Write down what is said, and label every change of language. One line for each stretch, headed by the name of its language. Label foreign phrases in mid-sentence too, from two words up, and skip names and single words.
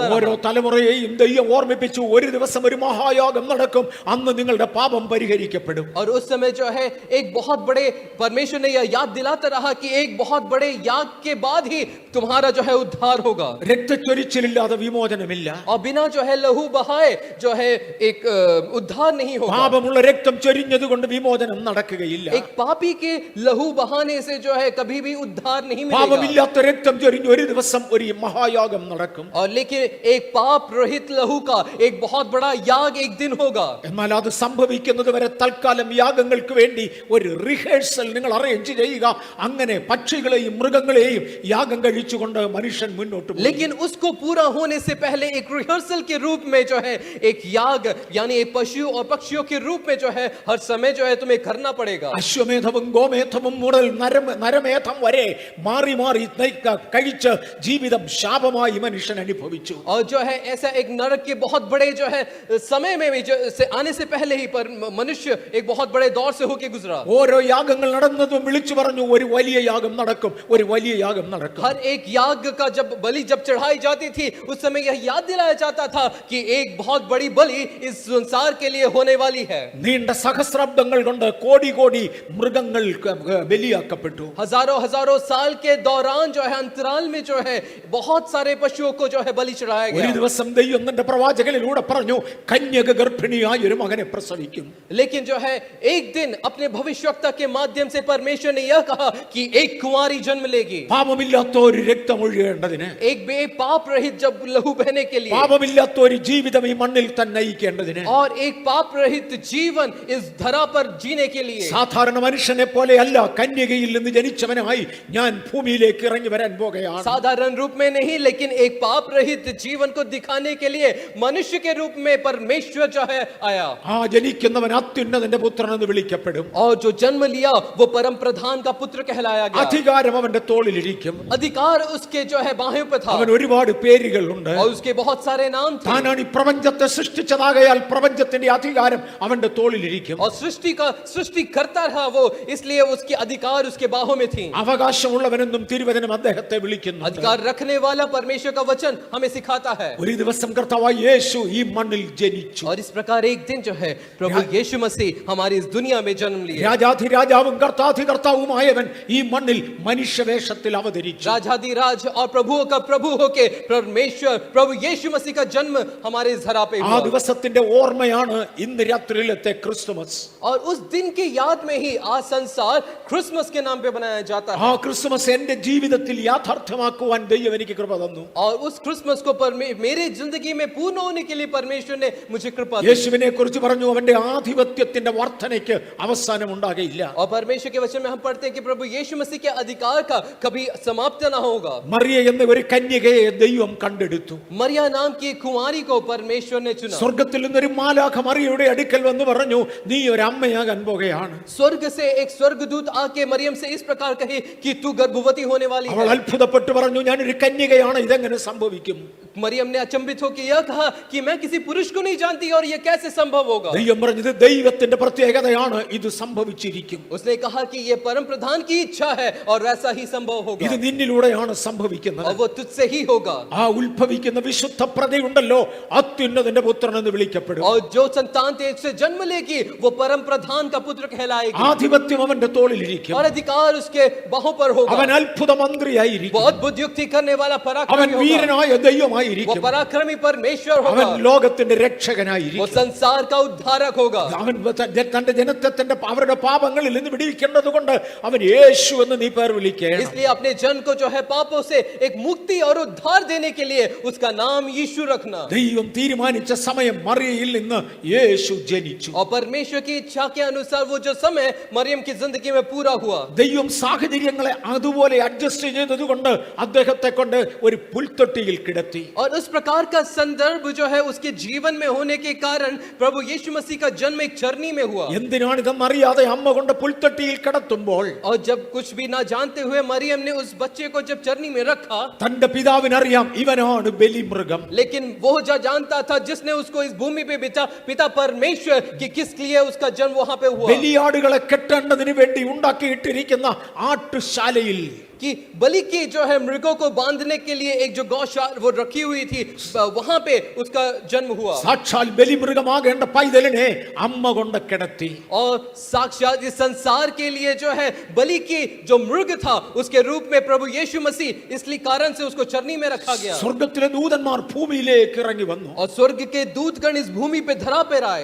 Malayalam: ഓരോ
Hindi: रहा
Malayalam: തലമുറയെയും ദൈവം ഓർമ്മിപ്പിച്ചു, ഒരു ദിവസം ഒരു മഹായാഗം നടക്കും, അന്ന് നിങ്ങളുടെ പാപം പരിഹരിക്കപ്പെടും.
Hindi: और उस समय जो है एक बहुत बड़े परमेश्वर ने यह याद दिलाता रहा कि एक बहुत बड़े याग के बाद ही तुम्हारा जो है उद्धार होगा
Malayalam: രക്തച്ചൊരിച്ചിലില്ലാതെ വിമോചനമില്ല.
Hindi: और बिना जो है लहू बहाए जो है एक उद्धार नहीं होगा।
Malayalam: പാപമുള്ള രക്തം ചൊരിഞ്ഞതുകൊണ്ട് വിമോചനം നടക്കുകയില്ല.
Hindi: एक पापी के लहू बहाने से जो है कभी भी उद्धार नहीं मिलेगा।
Malayalam: പാപമില്ലാത്ത രക്തം ചൊരിഞ്ഞ് ഒരു ദിവസം ഒരു മഹായാഗം നടക്കും.
Hindi: और लेकिन एक पाप रहित लहू का एक बहुत बड़ा याग एक दिन होगा।
Malayalam: എന്നാൽ അത് സംഭവിക്കുന്നത് വരെ തൽക്കാലം യാഗങ്ങൾക്ക് വേണ്ടി ഒരു റിഹേഴ്സൽ നിങ്ങൾ അറേഞ്ച് ചെയ്യുക. അങ്ങനെ പക്ഷികളെയും മൃഗങ്ങളെയും യാഗം കഴിച്ചുകൊണ്ട് മനുഷ്യൻ മുന്നോട്ട് പോകും.
Hindi: लेकिन उसको पूरा होने से पहले एक रिहर्सल के रूप में जो है एक याग यानी एक पशु और पक्षियों के रूप में जो है हर समय जो है तुम्हें करना पड़ेगा।
Malayalam: അശ്വമേധവും ഗോമേധവും മുതൽ നരമേധം വരെ മാറി മാറി കഴിച്ച് ജീവിതം ശാപമായി മനുഷ്യൻ അനുഭവിച്ചു.
Hindi: और जो है ऐसा एक नरक के बहुत बड़े जो है समय में भी से आने से पहले ही पर मनुष्य एक बहुत बड़े दौर से होके गुजरा।
Malayalam: ഓരോ യാഗങ്ങൾ നടന്നതും വിളിച്ചു പറഞ്ഞു, ഒരു വലിയ യാഗം നടക്കും, ഒരു വലിയ യാഗം നടക്കും.
Hindi: हर एक याग का जब बलि जब चढ़ाई जाती थी उस समय यह याद दिलाया जाता था कि एक बहुत बड़ी बलि इस संसार के लिए होने वाली है।
Malayalam: നീണ്ട സഹസ്രാബ്ദങ്ങൾ കൊണ്ട് കോടി കോടി മൃഗങ്ങൾ ബലിയാക്കപ്പെട്ടു.
Hindi: हजारों हजारों साल के दौरान जो है अंतराल में जो है बहुत सारे पशुओं को जो है बलि चढ़ाया
Malayalam: ഒരു
Hindi: गया।
Malayalam: ദിവസം ദൈവം തന്റെ പ്രവാചകനിലൂടെ പറഞ്ഞു, കന്യക ഗർഭിണിയായ ഒരു മകനെ പ്രസവിക്കും.
Hindi: लेकिन जो है एक दिन अपने भविष्यवक्ता के माध्यम से परमेश्वर ने यह कहा कि एक कुंवारी जन्म लेगी।
Malayalam: പാപമില്ലാത്ത ഒരു രക്തം ഒഴുകേണ്ടതിന്,
Hindi: एक बेपाप रहित जब लहू बहने के लिए
Malayalam: പാപമില്ലാത്ത ഒരു ജീവിതം ഈ മണ്ണിൽ തന്നെ നയിക്കേണ്ടതിന്,
Hindi: और एक पाप रहित जीवन इस धरा पर जीने के लिए
Malayalam: സാധാരണ മനുഷ്യനെ പോലെയല്ല, കന്യകയിൽ നിന്ന് ജനിച്ചവനായി ഞാൻ ഭൂമിയിലേക്ക് ഇറങ്ങി വരാൻ പോകുകയാണ്.
Hindi: साधारण रूप में नहीं लेकिन एक पाप रहित जीवन को दिखाने के लिए मनुष्य के रूप में परमेश्वर जो है आया।
Malayalam: ആ ജനിക്കുന്നവൻ അത്യുന്നതന്റെ പുത്രൻ എന്ന് വിളിക്കപ്പെടും.
Hindi: और जो जन्म लिया वो परम प्रधान का पुत्र कहलाया गया।
Malayalam: അധികാരം അവന്റെ തോളിലിരിക്കും.
Hindi: अधिकार उसके जो है बाहों पे था
Malayalam: അവൻ ഒരുപാട് പേരുകളുണ്ട്.
Hindi: और उसके बहुत सारे नाम थे।
Malayalam: താനാണ് ഈ പ്രപഞ്ചത്തെ സൃഷ്ടിച്ചതാകയാൽ പ്രപഞ്ചത്തിന്റെ അധികാരം അവന്റെ തോളിലിരിക്കും.
Hindi: और सृष्टि करता रहा वो, इसलिए उसके अधिकार उसके बाहों में थी।
Malayalam: അവകാശമുള്ളവനെന്നും തിരുവചനം അദ്ദേഹത്തെ വിളിക്കുന്നു.
Hindi: अधिकार रखने वाला परमेश्वर का वचन हमें सिखाता है।
Malayalam: ഒരു ദിവസം കർത്താവായ യേശു ഈ മണ്ണിൽ ജനിച്ചു.
Hindi: और इस प्रकार एक दिन जो है प्रभु यीशु मसीह हमारी इस दुनिया में जन्म लिए।
Malayalam: രാജാധിരാജാവും കർത്താധികർത്താവുമായവൻ ഈ മണ്ണിൽ മനുഷ്യവേഷത്തിൽ അവതരിച്ചു.
Hindi: राजाधिराज और प्रभुओं का प्रभु होके परमेश्वर प्रभु यीशु मसीह का जन्म हमारे इस धरा पे
Malayalam: ആ
Hindi: हुआ।
Malayalam: ദിവസത്തിന്റെ ഓർമ്മയാണ് ഇന്ന് രാത്രിയിലത്തെ ക്രിസ്തുമസ്.
Hindi: और उस दिन की याद में ही आज संसार क्रिसमस के नाम पे बनाया जाता है।
Malayalam: ആ ക്രിസ്തുമസ് എന്റെ ജീവിതത്തിൽ യാഥാർത്ഥ്യമാക്കുവാൻ ദൈവം എനിക്ക് കൃപ തന്നു.
Hindi: और उस क्रिसमस को मेरे जिंदगी में पूर्ण होने के लिए परमेश्वर ने मुझे कृपा दी।
Malayalam: യേശുവിനെ കുറിച്ച് പറഞ്ഞു, അവന്റെ ആധിപത്യത്തിന്റെ വർധനയ്ക്ക് അവസാനം ഉണ്ടാകയില്ല.
Hindi: और परमेश्वर के वचन में हम पढ़ते हैं कि प्रभु यीशु मसीह के अधिकार का कभी समाप्त ना होगा।
Malayalam: മറിയ എന്ന ഒരു കന്യകയെ ദൈവം കണ്ടെടുത്തു.
Hindi: मरिया नाम की कुंवारी को परमेश्वर ने चुना।
Malayalam: സ്വർഗത്തിൽ നിന്നൊരു മാലാഖ മറിയയുടെ അടുക്കൽ വന്ന് പറഞ്ഞു, നീ ഒരു അമ്മയാകാൻ പോകുകയാണ്.
Hindi: स्वर्ग से एक स्वर्गदूत आके मरियम से इस प्रकार कहे कि तू गर्भवती होने वाली
Malayalam: അവൾ
Hindi: है।
Malayalam: അത്ഭുതപ്പെട്ടു പറഞ്ഞു, ഞാനൊരു കന്യകയാണ്, ഇതെങ്ങനെ സംഭവിക്കും?
Hindi: मरियम ने अचंभित होकर यह कहा कि मैं किसी पुरुष को नहीं जानती और ये कैसे संभव होगा?
Malayalam: ദൈവം പറഞ്ഞത് ദൈവത്തിന്റെ പ്രത്യേകതയാണ്, ഇത് സംഭവിച്ചിരിക്കും.
Hindi: उसने कहा कि ये परम प्रधान की इच्छा है और वैसा ही संभव होगा
Malayalam: ഇത് നിന്നിലൂടെയാണ് സംഭവിക്കുന്നത്.
Hindi: और वो तुझसे ही होगा.
Malayalam: ആ ഉത്ഭവിക്കുന്ന വിശുദ്ധ പ്രജയുണ്ടല്ലോ, അത്യുന്നതന്റെ പുത്രൻ എന്ന് വിളിക്കപ്പെടും.
Hindi: और जो संतान तेज से जन्म लेगी वो परम प्रधान का पुत्र कहलाएगी
Malayalam: ആധിപത്യം അവന്റെ തോളിലിരിക്കും.
Hindi: और अधिकार उसके बाहों पर होगा.
Malayalam: അവൻ അത്ഭുത മന്ത്രിയായിരിക്കും.
Hindi: वो अद्भुत युक्ति करने वाला
Malayalam: അവൻ
Hindi: पराक्रमी होगा.
Malayalam: വീരനായ
Hindi: वो
Malayalam: ദൈവമായിരിക്കും.
Hindi: पराक्रमी परमेश्वर
Malayalam: അവൻ
Hindi: होगा.
Malayalam: ലോകത്തിന്റെ
Hindi: वो
Malayalam: രക്ഷകനായിരിക്കും.
Hindi: संसार का उद्धारक होगा.
Malayalam: അവൻ തന്റെ ജനത്തെ അവരുടെ പാപങ്ങളിൽ നിന്ന് വിടുവിക്കേണ്ടത് കൊണ്ട് അവൻ യേശു എന്ന് നീ പേർ വിളിക്കണം.
Hindi: इसलिए अपने जन को जो है पापों से एक मुक्ति और उद्धार देने के लिए उसका नाम यीशु रखना.
Malayalam: ദൈവം തീരുമാനിച്ച സമയം മറിയയിൽ നിന്ന് യേശു ജനിച്ചു.
Hindi: और परमेश्वर की इच्छा के अनुसार वो जो समय मरियम की जिंदगी में पूरा हुआ.
Malayalam: ദൈവം സാഹചര്യങ്ങളെ അതുപോലെ അഡ്ജസ്റ്റ് ചെയ്തതുകൊണ്ട് അദ്ദേഹത്തെ കൊണ്ട് ഒരു പുൽത്തൊട്ടിയിൽ കിടത്തി.
Hindi: और उस प्रकार का संदर्भ जो है उसके जीवन में होने के कारण प्रभु यीशु मसीह का जन्म एक चरनी में हुआ.
Malayalam: എന്തിനാണ് ഇതെന്നറിയാതെ അമ്മ കൊണ്ട് പുൽത്തൊട്ടിയിൽ കിടത്തുമ്പോൾ
Hindi: और जब कुछ भी ना जानते हुए मरियम ने उस बच्चे को जब चरनी में रखा,
Malayalam: തന്റെ പിതാവിനറിയാം ഇവനാണ് ബലിമൃഗം.
Hindi: लेकिन वो जो जानता था जिसने उसको इस भूमि पे बिता पिता परमेश्वर कि किस लिए उसका जन्म वहां पे हुआ.
Malayalam: ബലിയാടുകളെ കെട്ടേണ്ടതിന് വേണ്ടി ഉണ്ടാക്കിയിട്ടിരിക്കുന്ന ആട്ടുശാലയിൽ
Hindi: कि बलि की जो है मृगों को बांधने के लिए एक जो गौशाला वो रखी हुई थी, वहां पे उसका जन्म हुआ.
Malayalam: സാക്ഷാൽ ബലിമൃഗമാകേണ്ട പൈതലിനെ അമ്മ കൊണ്ട് കിടത്തി.
Hindi: और साक्षात इस संसार के लिए जो है बलि की जो मृग था उसके रूप में प्रभु यीशु मसीह इसलिए कारण से उसको चरनी में रखा गया.
Malayalam: സ്വർഗ്ഗത്തിലെ ദൂതന്മാർ ഭൂമിയിലേക്ക് ഇറങ്ങി വന്നു.
Hindi: और स्वर्ग के दूतगण इस भूमि पे धरा पे आए.